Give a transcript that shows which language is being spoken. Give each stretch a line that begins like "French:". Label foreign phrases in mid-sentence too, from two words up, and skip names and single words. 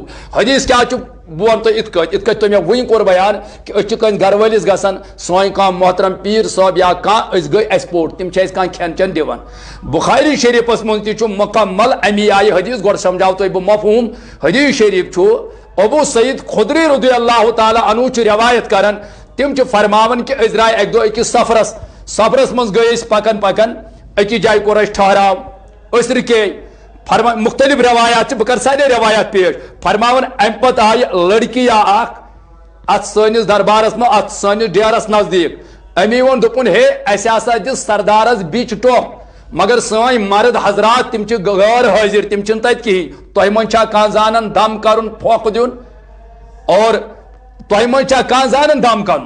Kashmiri: حدیث کیٛاہ چھُ بہٕ وَنہٕ تۄہہِ یِتھ کٔنۍ تۄہہِ مےٚ وٕنۍ کوٚر بیان کہِ أسۍ چھِ کٲنٛسہِ گرٕ وٲلِس گژھان سٲنۍ کانٛہہ محترم پیٖر صٲب یا کانٛہہ أسۍ گٔے اَسہِ پوٚر تِم چھِ اَسہِ کانٛہہ کھٮ۪ن چٮ۪ن دِوان. بُخاری شریٖفس منٛز تہِ چھُ مُکمل امی آیہِ حدیث گۄڈٕ سمجھاو تۄہہِ بہٕ مفہوٗم. حدیث شریٖف چھُ ابو سعید خدری رضی اللہ تعالیٰ عنہ چھُ روایت کران تِم چھِ فرماوان کہِ أسۍ درٛاے اکہِ دۄہ أکِس سفرس منٛز گٔے أسۍ پکان پکان أکِس جایہِ کوٚر اَسہِ ٹھہراو أسۍ رُکے مختلف روایات چھِ بہٕ کرٕ سارے روایات پیش فرماوان امہِ پتہٕ آیہِ لڑکِیا اکھ اتھ سٲنِس دربارس منٛز اتھ سٲنِس ڈیرس نزدیٖک أمی ووٚن دوٚپُن ہے اَسہِ ہسا دِ سردارس بِچ ٹۄپھ مگر سٲنۍ مرد حضرات تِم چھِ غٲر حٲضِر تِم چھِنہٕ تتہِ کِہیٖنۍ تۄہہِ منٛز چھا کانٛہہ زانان دم کرُن پھۄکھ دیُن اور تۄہہِ منٛز چھا کانٛہہ زانان دم کرُن.